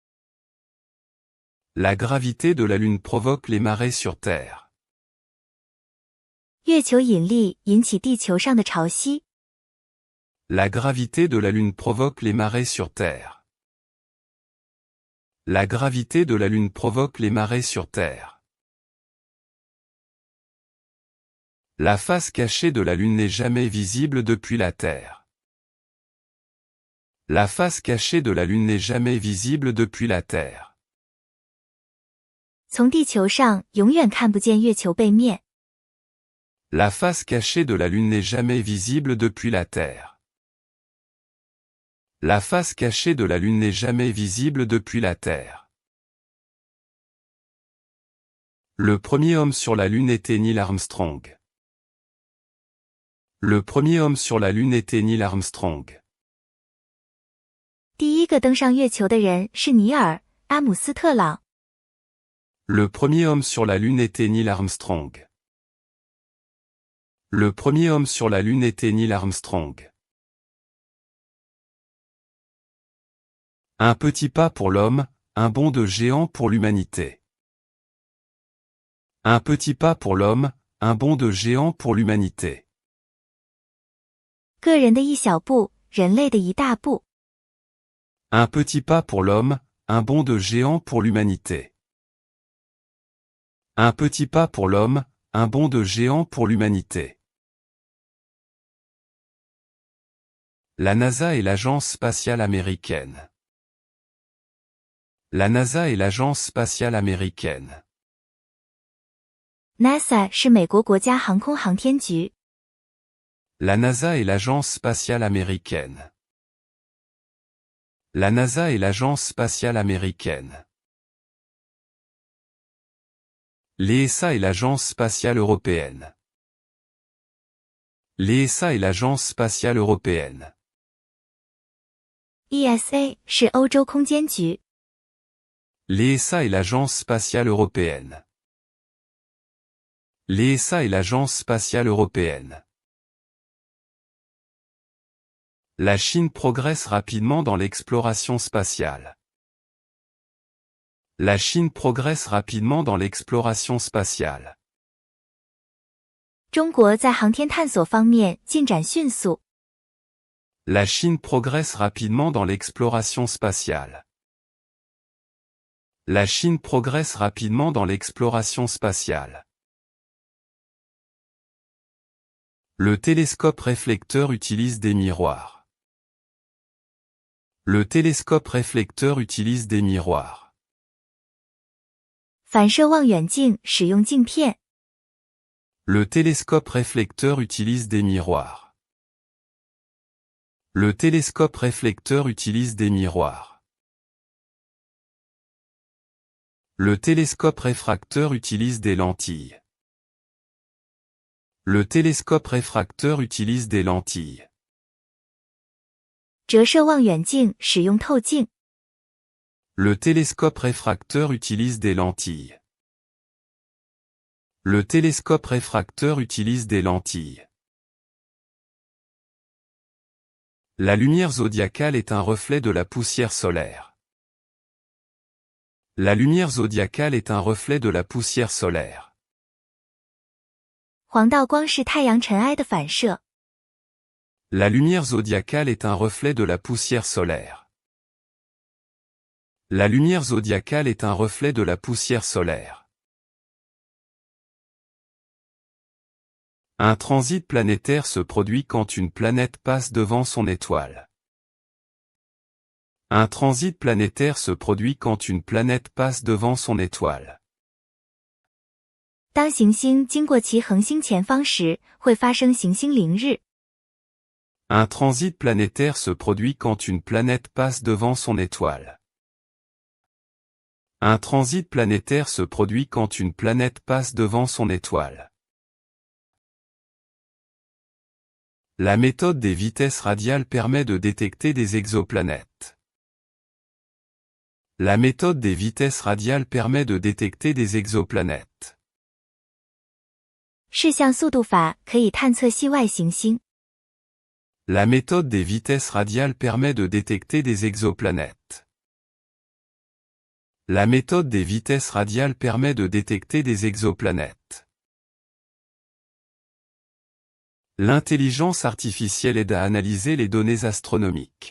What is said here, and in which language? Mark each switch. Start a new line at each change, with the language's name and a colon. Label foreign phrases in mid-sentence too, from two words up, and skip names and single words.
French: La gravité de la Lune provoque les marées sur Terre.
Chinese: 月球引力引起地球上的潮汐。
French: La gravité de la Lune provoque les marées sur Terre. La gravité de la Lune provoque les marées sur Terre. La face cachée de la Lune n'est jamais visible depuis la Terre. La face cachée de la Lune n'est jamais visible depuis la Terre.
Chinese: 从地球上永远看不见月球背面。
French: La face cachée de la Lune n'est jamais visible depuis la Terre. La face cachée de la Lune n'est jamais visible depuis la Terre. Le premier homme sur la Lune était Neil Armstrong. Le premier homme sur la Lune était Neil Armstrong.
Chinese: 第一个登上月球的人是尼尔·阿姆斯特朗。
French: Le premier homme sur la Lune était Neil Armstrong. Le premier homme sur la Lune était Neil Armstrong. Un petit pas pour l'homme, un bond de géant pour l'humanité. Un petit pas pour l'homme, un bond de géant pour l'humanité.
Chinese: 个人的一小步，人类的一大步。
French: Un petit pas pour l'homme, un bond de géant pour l'humanité. Un petit pas pour l'homme, un bond de géant pour l'humanité. La NASA est l'agence spatiale américaine. La NASA est l'agence spatiale américaine.
Chinese: NASA 是美国国家航空航天局。
French: La NASA est l'agence spatiale américaine. La NASA est l'agence spatiale américaine. L'ESA est l'agence spatiale européenne. L'ESA est l'agence spatiale européenne.
Chinese: ESA 是欧洲空间局。
French: L'ESA est l'agence spatiale européenne. L'ESA est l'agence spatiale européenne. La Chine progresse rapidement dans l'exploration spatiale. La Chine progresse rapidement dans l'exploration spatiale.
Chinese: 中国在航天探索方面进展迅速。
French: La Chine progresse rapidement dans l'exploration spatiale. La Chine progresse rapidement dans l'exploration spatiale. Le télescope réflecteur utilise des miroirs. Le télescope réflecteur utilise des miroirs.
Chinese: 反射望远镜使用镜片。
French: Le télescope réflecteur utilise des miroirs. Le télescope réflecteur utilise des miroirs. Le télescope réfracteur utilise des lentilles. Le télescope réfracteur utilise des lentilles.
Chinese: 折射望远镜使用透镜。
French: Le télescope réfracteur utilise des lentilles. Le télescope réfracteur utilise des lentilles. La lumière zodiacale est un reflet de la poussière solaire. La lumière zodiacale est un reflet de la poussière solaire.
Chinese: 黄道光是太阳尘埃的反射。
French: La lumière zodiacale est un reflet de la poussière solaire. La lumière zodiacale est un reflet de la poussière solaire. Un transit planétaire se produit quand une planète passe devant son étoile. Un transit planétaire se produit quand une planète passe devant son étoile.
Chinese: 当行星经过其恒星前方时，会发生行星凌日。
French: Un transit planétaire se produit quand une planète passe devant son étoile. Un transit planétaire se produit quand une planète passe devant son étoile. La méthode des vitesses radiales permet de détecter des exoplanètes. La méthode des vitesses radiales permet de détecter des exoplanètes.
Chinese: 视向速度法可以探测系外行星。
French: La méthode des vitesses radiales permet de détecter des exoplanètes. La méthode des vitesses radiales permet de détecter des exoplanètes. L'intelligence artificielle aide à analyser les données astronomiques.